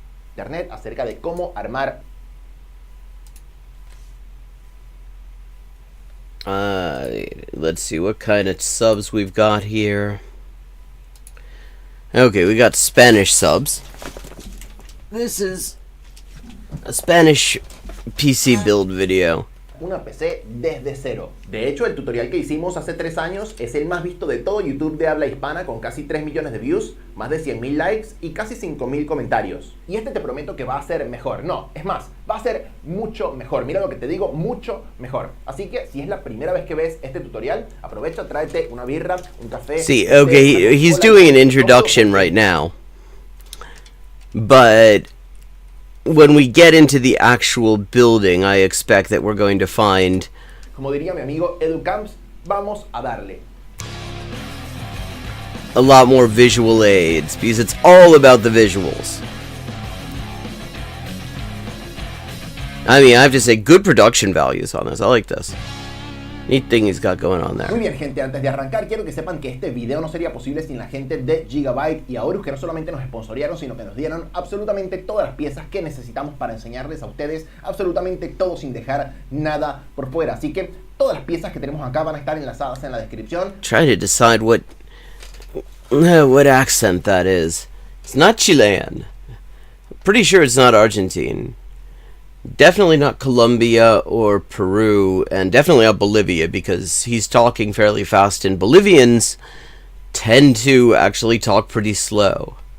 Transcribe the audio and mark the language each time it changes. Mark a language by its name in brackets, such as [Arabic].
[Spanish] Internet acerca de cómo armar. [English] Let's see what kind of subs we've got here. Okay, we got Spanish subs. This is a Spanish PC build video. [Spanish] Una PC desde cero. De hecho, el tutorial que hicimos hace 3 años es el más visto de todo YouTube de habla hispana, con casi 3 millones de views, más de 100.000 likes y casi 5.000 comentarios. Y este te prometo que va a ser mejor. No, es más, va a ser mucho mejor. Mira lo que te digo, mucho mejor. Así que si es la primera vez que ves este tutorial, aprovecha, tráete una birra, un café. [English] See, okay, he's doing an introduction right now. But when we get into the actual building, I expect that we're going to find... [Spanish] Como diría mi amigo Edu Camps, vamos a darle. [English] A lot more visual aids, because it's all about the visuals. I mean, I have to say, good production values on this. I like this. Neat thing he's got going on there. [Spanish] Muy bien, gente, antes de arrancar quiero que sepan que este video no sería posible sin la gente de Gigabyte y Aorus, que no solamente nos sponsorearon, sino que nos dieron absolutamente todas las piezas que necesitamos para enseñarles a ustedes absolutamente todo sin dejar nada por fuera. Así que todas las piezas que tenemos acá van a estar enlazadas en la descripción. [English] Try to decide what accent that is. It's not Chilean. Pretty sure it's not Argentine. Definitely not Colombia or Peru, and definitely not Bolivia, because he's talking fairly fast, and Bolivians tend to actually talk pretty slow.